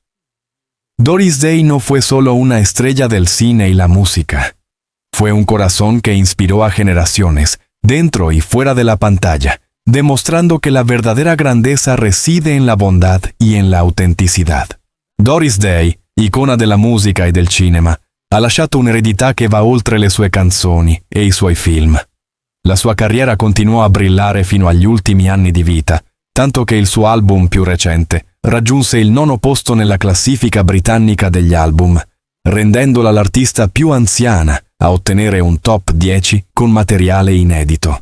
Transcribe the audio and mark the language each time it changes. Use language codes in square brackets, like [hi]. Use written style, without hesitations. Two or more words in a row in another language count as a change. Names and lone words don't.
[es] Doris Day no fue solo una estrella del cine y la música. Fue un corazón que inspiró a generaciones, dentro y fuera de la pantalla, demostrando que la verdadera grandeza reside en la bondad y en la autenticidad. [it] Doris Day, icona della musica e del cinema, ha lasciato un'eredità che va oltre le sue canzoni e i suoi film. La sua carriera continuò a brillare fino agli ultimi anni di vita, tanto che il suo album più recente raggiunse il 9° posto nella classifica britannica degli album, rendendola l'artista più anziana a ottenere un top 10 con materiale inedito.